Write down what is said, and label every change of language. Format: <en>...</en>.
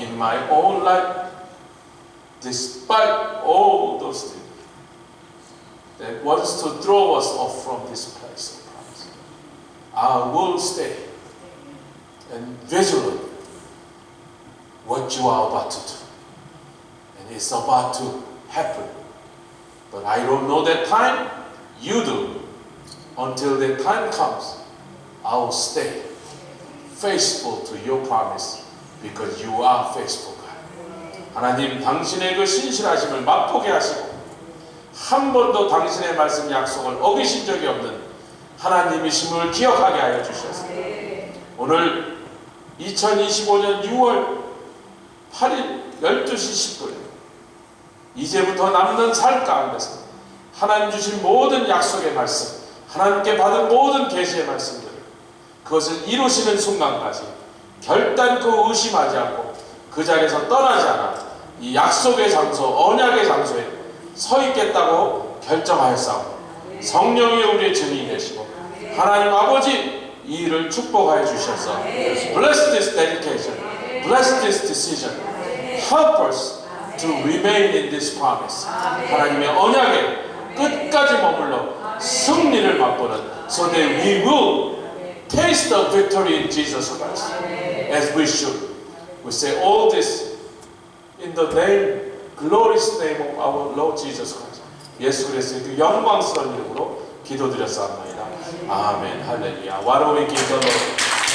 <en>In my own life, despite all those things that wants to throw us off from this place of promise, I will stay and vigilant what you are about to do. And it's about to happen. But I don't know that time, you do. Until the time comes, I will stay faithful to your promise because you are faithful, God.</en> <ko>하나님, 당신의 그 신실하심을 맛보게 하시고 한 번도 당신의 말씀 약속을 어기신 적이 없는 하나님이심을 기억하게 하여 주셔서 오늘 2025년 6월 8일 12시 10분 이제부터 남는 삶 가운데서 하나님 주신 모든 약속의 말씀, 하나님께 받은 모든 계시의 말씀들, 그것을 이루시는 순간까지 결단코 의심하지 않고 그 자리에서 떠나지 않아 이 약속의 장소, 언약의 장소에 서 있겠다고 결정하였사오니 성령이 우리의 증인이 되시고 하나님 아버지 이 일을 축복하여 주셔서</ko> <en>Bless this dedication, bless this decision, help us to remain in this promise.</en> <ko>하나님의 언약에 끝까지 머물러 승리를 맛보는</ko> <en>so that we will taste the victory in Jesus Christ as we should. We say all this in the name, glorious name of our Lord Jesus Christ.</en> <ko>예수 그리스도의 그 영광스러운 이름으로 기도드렸사옵나이다. 아멘. 할렐루야.</ko> <en>Why don't we give the Lord</en>